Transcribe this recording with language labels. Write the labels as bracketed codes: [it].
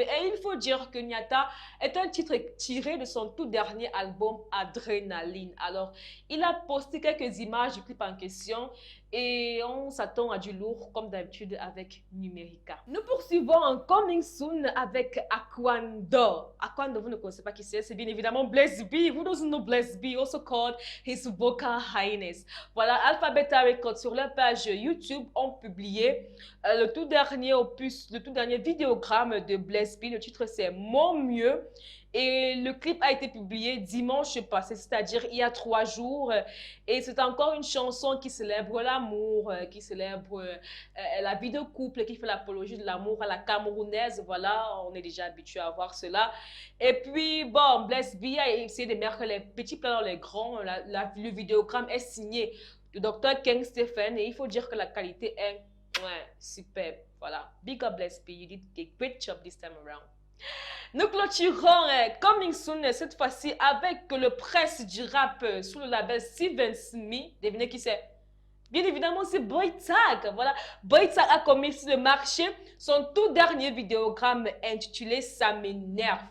[fr] Et il faut dire que Nyata est un titre tiré de son tout dernier album Adrénaline. Alors, il a posté quelques images du clip en question et on s'attend à du lourd comme d'habitude avec Numérica. Nous poursuivons en Coming Soon avec Aquando. Aquando, vous ne connaissez pas qui c'est bien évidemment Blaze B. [en] Who doesn't know Blaze B, also called His Vocal Highness. [fr] Voilà, Alphabeta Records sur leur page YouTube ont publié le tout dernier opus, le tout dernier vidéogramme de Blaze B. Le titre c'est Mon Mieux. Et le clip a été publié dimanche passé, c'est-à-dire il y a 3 jours. Et c'est encore une chanson qui célèbre l'amour, qui célèbre la vie de couple, qui fait l'apologie de l'amour à la camerounaise. Voilà, on est déjà habitué à voir cela. Et puis, bon, Blaze B a essayé de mettre les petits plats dans les grands. Le vidéogramme est signé de Dr. King Stephen. Et il faut dire que la qualité est superbe. Voilà, [en] big up Blaze B, you did a great job this time around. [fr] Nous clôturons Coming Soon cette fois-ci avec le presse du rap sous le label Steven Smith. Devinez qui c'est? Bien évidemment, c'est Boy Tag. Voilà, Boy Tag a commis sur le marché son tout dernier vidéogramme intitulé Ça m'énerve.